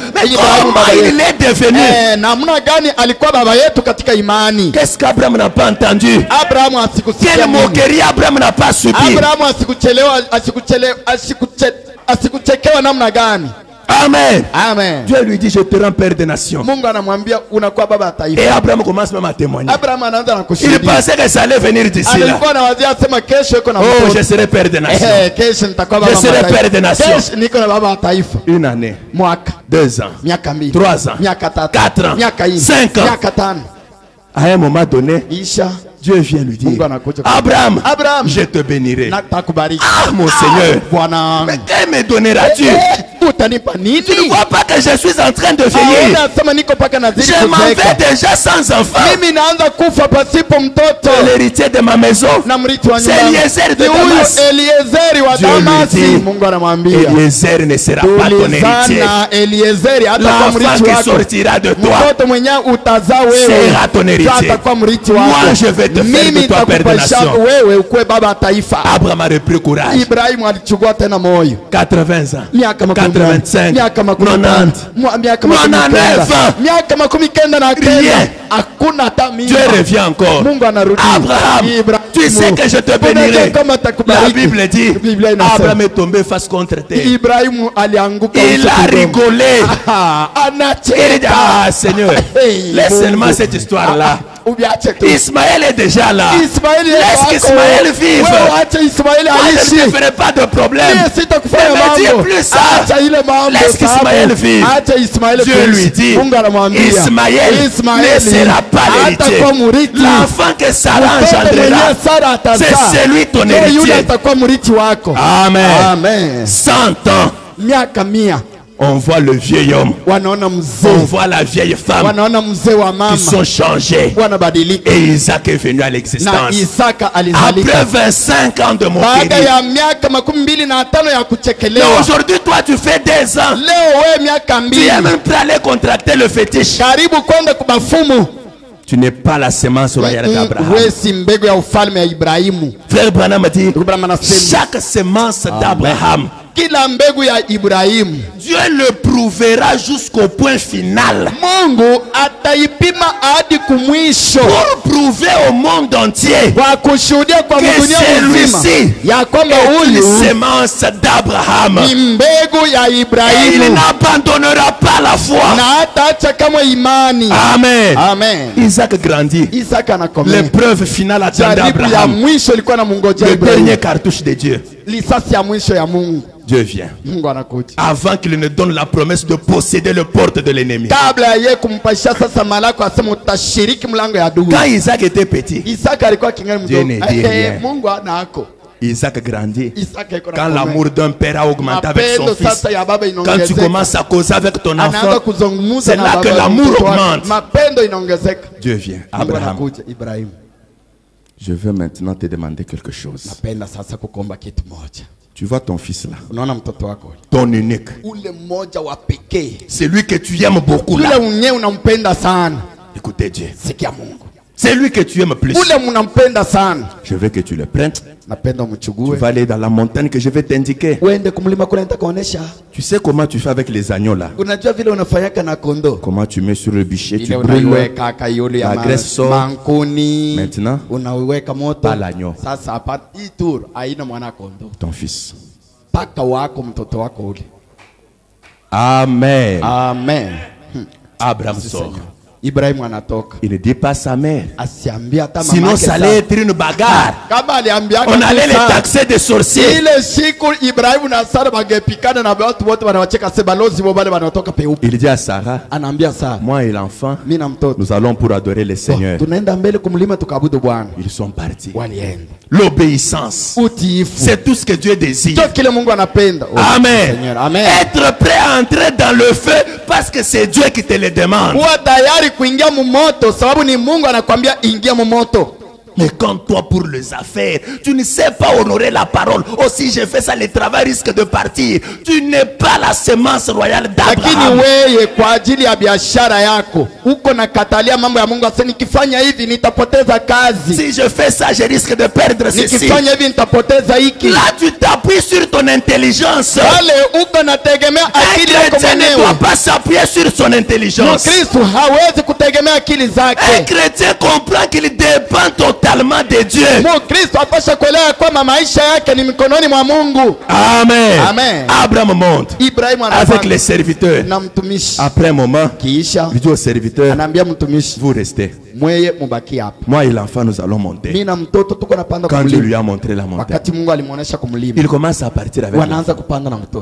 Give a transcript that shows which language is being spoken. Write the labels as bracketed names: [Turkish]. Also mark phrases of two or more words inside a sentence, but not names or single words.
[French] Mais comment il est devenu? Qu'est-ce qu'Abraham n'a pas entendu? Quelle moquerie Abraham n'a pas subi? Amen. Amen. Dieu lui dit, je te rends père des nations. [Swahili] Mungu anamwambia unakuwa baba wa taifa. [French] Et Abraham commence même à témoigner. [Swahili] Abraham anaanza na [French] Il [Swahili] kushuhudia. [French] pensait que ça allait venir d'ici là. [Swahili] Alikuwa anawazia asema kesho yuko na [French] Oh, [Swahili] mtoto. [French] je serai père des nations. [Swahili] Kesho nitakuwa baba [French] Je [Swahili] wa [French] serai [Swahili] taifa. [French] père des nations. [Swahili] Kesho niko na baba wa taifa. [French] Une année, [Swahili] Mwaka, [French] 2 ans, [Swahili] miaka 2, [French] 3 ans, [Swahili] miaka 3, [French] 4 ans, [Swahili] miaka 4, [French] 5 ans. [Swahili] miaka 5. [French] À un moment donné, [Swahili] Isha [French] Dieu vient lui dire, [Swahili] Mungu anakuja. [French] Abraham, [Swahili] Abraham, [French] je te bénirai. [Swahili] natakubariki. [French] Ah, mon Seigneur, [Swahili] Bwana. [French] mais que me donneras-tu? [Swahili] Utanipa nini? [French] Tu ne vois pas que je suis en train de vieillir. [Swahili] Nasema niko paka nazidi [French] Je m'en [Swahili] kuzeeka. [French] vais déjà sans enfant. [Swahili] Mimi naanza kufa pasipo mtoto. [French] L'héritier de ma maison, [Swahili] Na mrithi wa [French] c'est [Swahili] nyumba. [French] Eliezer de [Swahili] Ni huyu [French] Damas. [Swahili] Eliezeri wa [French] Dieu lui [Swahili] Damasi. [French] dit, [Swahili] Mungu anamwambia. [French] Eliezer ne sera pas ton héritier. [Swahili] Tulizana Eliezeri hata kwa [French] L'enfant [Swahili] mrithi [French] qui [Swahili] wako. [French] sortira de toi [Swahili] Mtoto mwenye utazaa wewe. [French] sera ton héritier. [Swahili] Atakuwa mrithi wako. [French] Moi, je vais te faire de toi père de nation. [Swahili] Wewe ukuwe baba taifa. [French] Abraham a repris courage. [Swahili] Ibrahimu alichukua tena moyo. [French] 80 ans, [Swahili] Miaka [French] 85, [Swahili] miaka [French] 90, [Swahili] miaka [French] 99, [Swahili] miaka 90 na [French] rien. [Swahili] kenda. Hakuna hata mimba. [French] Dieu revient encore. [Swahili] Mungu anarudi. [French] Abraham, [Swahili] Ibrahimu, [French] tu sais que je te bénirai. [Swahili] unajua kama [French] La [Swahili] atakubariki. [French] Bible dit, [Swahili] Biblia inasema. [French] Abraham est tombé face contre terre. [Swahili] Ibrahimu alianguka [French] Il [Swahili] uso [French] a [Swahili] kidongo. [French] rigolé. Ah, Il dit, [Swahili] anacheka. [French] ah Seigneur, [Swahili] Hey, [French] laisse [Swahili] Mungu. [French] seulement cette histoire-là. [Swahili] Ubiache tu. [French] Ismaël est déjà là. [Swahili] Ismaili [French] Laisse [Swahili] wako. [French] qu'Ismaël vive. [Swahili] Wewe acha Ismaili [French] Moi, je ne [Swahili] aishi. [French] te ferai pas de problème. [Swahili] Mimi sitakufanya [French] Ne me dis [Swahili] mambo. [French] plus ça. [Swahili] Acha ile mambo. [French] Laisse [Swahili] sababu. [French] qu'Ismaël vive. [Swahili] Acha Ismaili [French] Dieu [Swahili] kuishi. [French] lui dit, [Swahili] Mungu anamwambia. [French] Ismaël ne sera pas l'héritier. [Swahili] Atakuwa mrithi. [French] L'enfant que Sarah [Swahili] Mtoto mwenyewe [French] engendrera, [Swahili] Sara atazaa. [French] c'est celui ton [Swahili] Ndio yule [French] héritier. [Swahili] atakuwa mrithi wako. [French] Amen. [Swahili] Amen. [French] 100 ans, [Swahili] Miaka 100 [French] on voit le vieil homme, [Swahili] wanaona [French] on [Swahili] mzee, [French] voit la vieille femme [Swahili] wanaona mzee wa [French] qui [Swahili] mama [French] sont changés. [Swahili] wanabadilika. [French] Et Isaac est venu à [Swahili] Na [French] l'existence. [Swahili] Isaka [French] Après [Swahili] alizalika [French] 25 ans de [Swahili] baada [French] moquerie. [Swahili] ya miaka 25 ya [French] Et [Swahili] kuchekelewa. [French] aujourd'hui, toi, tu fais 2 ans. [Swahili] Leo wewe miaka [French] Tu es [Swahili] 2 [French] même prêt à aller contracter le fétiche. [Swahili] karibu kwenda kubafumu. [French] Tu n'es pas la semence royale d'Abraham. [Swahili] Wewe si mbegu ya ufalme ya Ibrahimu. [French] Frère Branham a dit, [Swahili] Abraham anasema [French] chaque semence d'Abraham, [Swahili] kila mbegu ya Ibrahimu [French] Dieu le prouvera jusqu'au point final. [Swahili] Mungu ataipima hadi kumwisho [French] Pour prouver au monde entier [Swahili] kwa kushuhudia kwa [French] que [Swahili] dunia nzima [French] celui-ci [Swahili] ya kwamba [French] est une [Swahili] huyu [French] semence d'Abraham. [Swahili] ni mbegu ya [French] Et il [Swahili] Ibrahimu [French] n'abandonnera pas la foi. [Swahili] na hataacha kama imani. [French] Amen. [Swahili] Amen. [French] Isaac grandit. [Swahili] Isaka anakomea. [French] L'épreuve finale attendait [Swahili] Jaribu ya [French] Abraham. [Swahili] mwisho ilikuwa na mungojea [French] Le [Swahili] Ibrahimu. [French] dernier cartouche de Dieu. [Swahili] Lisasi ya mwisho ya Mungu. [French] Dieu vient. [Swahili] Mungu anakuja. [French] Avant qu'il ne donne la promesse de posséder le porte de l'ennemi. [Swahili] Kabla ya yeye kumpasha sasa malako asema utashiriki mlango ya adui. [French] Quand Isaac était petit, [Swahili] Isaka alikuwa kingali [French] Dieu [Swahili] mdogo. [French] ne dit rien. [Swahili] Mungu anako. [French] Isaac grandit. [Swahili] Isaka iko na [French] Quand [Swahili] komea. [French] l'amour d'un père a augmenté avec son [Swahili] Mapendo [French] fils, [Swahili] sasa ya baba [French] quand tu [Swahili] inaongezeka. [French] commences à causer avec ton [Swahili] Anaanza [French] enfant, [Swahili] kuzungumza [French] c'est [Swahili] na [French] là [Swahili] baba [French] que [Swahili] ya [French] l'amour [Swahili] mtoto wake. [French] augmente. [Swahili] Mapendo inaongezeka. [French] Dieu vient. [Swahili] Mungu [French] Abraham, [Swahili] anakuja Ibrahimu. [French] Je veux maintenant te demander quelque chose. [Swahili] Napenda sasa kukomba kitu moja. [French] Tu vois ton fils là, [Swahili] Unaona mtoto wako [French] ton unique. [Swahili] ule mmoja wa pekee, [French] C'est lui que tu aimes beaucoup [Swahili] ule [French] là. [Swahili] unye unampenda sana. [French] Écoutez Dieu. [Swahili] Sikia Mungu, [French] C'est lui que tu aimes plus. [Swahili] ule mnampenda sana. [French] je veux que tu le prennes. [Swahili] Napenda [French] Tu [Swahili] umchugue [French] vas aller dans la montagne que je vais t'indiquer. [Swahili] uende kumlima kule, nitakuonesha. [French] Tu sais comment tu fais avec les agneaux là? [Swahili] Unajua vile unafanyaka na kondoo [French] Comment tu mets sur le bûcher, tu [Swahili] ile [French] brûles. [Swahili] unaiweka kayole ya [French] La graisse sort. [Swahili] mankuni, [French] Maintenant, [Swahili] unaiweka moto. [French] pas l'agneau. [Swahili] Sasa hapa hii tour haina mwana kondoo, [French] Ton fils. [Swahili] paka wako mtoto wako ule. [French] Amen. [Swahili] Amen. [French] Abraham sort. [Swahili] Ibrahimu anatoka, [French] Il ne dit pas sa mère. [Swahili] asiambia hata mama [French] Sinon, [Swahili] yake [French] ça allait être une bagarre. [Swahili] kama aliambia [French] On allait les taxer de sorciers. [Swahili] ile siku Ibrahimu na Sara bangepikana na watu wote wanawacheka, se balozi wao bale wanatoka peupe. [French] Il dit à Sarah, [Swahili] Anaambia Sara, [French] moi et l'enfant, [Swahili] mimi na mtoto [French] nous allons pour adorer le Seigneur. [Swahili] tunaenda mbele kumlima tukaabudu Bwana. [French] Ils sont partis. [Swahili] Walienda. [French] L'obéissance. [Swahili] Utiifu [French] C'est tout ce que Dieu désire. [Swahili] ndio kile Mungu anapenda. [French] Amen. Seigneur, amen. Être prêt à entrer dans le feu parce que c'est Dieu qui te le demande. [Swahili] Kuwa tayari kuingia mumoto sababu ni Mungu anakwambia ingia mumoto. [French] Mais quand toi pour les affaires, tu ne sais pas honorer la parole. Aussi je fais ça, le travail risque de partir. Tu n'es pas la semence royale [Swahili] Lakini [French] d'Abraham. [Swahili] wewe kwa ajili ya biashara yako uko na katalia mambo ya Mungu, asa nikifanya hivi nitapoteza kazi, [French] Si je fais ça, je risque de perdre ceci. [Swahili] nikifanya hivi nitapoteza hiki. [French] Là, tu t'appuies sur ton intelligence. [Swahili] Wale uko nategemea [French] Un [Swahili] akili yako [French] chrétien ne [Swahili] mwenyewe. [French] doit pas s'appuyer sur son intelligence. [Swahili] Mkristo hawezi kutegemea akili [French] Un [Swahili] zake. [French] chrétien comprend qu'il dépend totalement totalement de Dieu. Amen. [Swahili] Amen. [French] Abraham monte avec les serviteurs. Après un moment, il dit aux serviteurs, vous restez. Moi et l'enfant, nous allons monter. Quand Dieu lui a montré la montagne, il commence à partir avec l'enfant.